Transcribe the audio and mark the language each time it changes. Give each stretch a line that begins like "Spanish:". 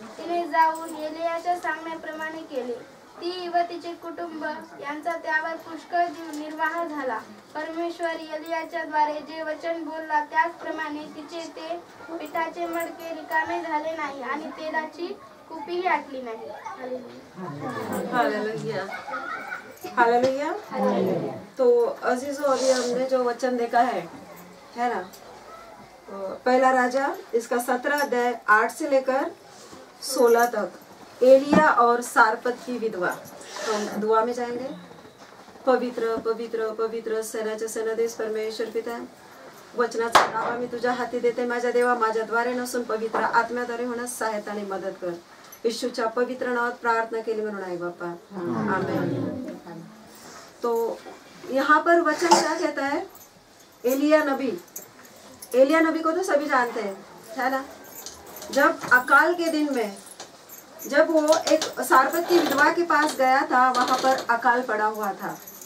Marathi: तिने जाऊन एलियाच्या सांगण्याप्रमाणे केले। ती व तिचे कुटुंब यांचा त्यावर पुष्कळ निर्वाह झाला। परमेश्वर एलियाच्या द्वारे जे वचन बोलला त्याचप्रमाणे तिचे ते पिठाचे मडके रिकामे झाले नाही आणि तेलाची कुपीही आटली नाही। Hallelujah hallelujah.
Hindi: तो अजीजों, अभी हमने जो वचन देखा है ना, पहला राजा इसका 17 अध्याय 8 से लेकर 16 तक, एलिया और सारपत की विधवा। तो हम दुआ में जाएंगे।
Marathi: पवित्र पवित्र पवित्र सेनाचे सेनाधीश परमेश्वर पिता, वचनाचा नावा मी तुझ्या हाती देते माझ्या देवा। माझ्याद्वारे नसून पवित्र आत्म्याद्वारे होण्यास सहायता आणि मदत कर। येशूच्या पवित्र नावात प्रार्थना केली म्हणून आहे बाप्पा, आमेन।
Hindi: तो यहाँ पर वचन क्या कहता है? एलिया नबी को तो सभी जानते हैं, है ना। जब अकाल के दिन में जब वो एक सारपत की विधवा के पास गया था, वहां पर अकाल पड़ा हुआ था।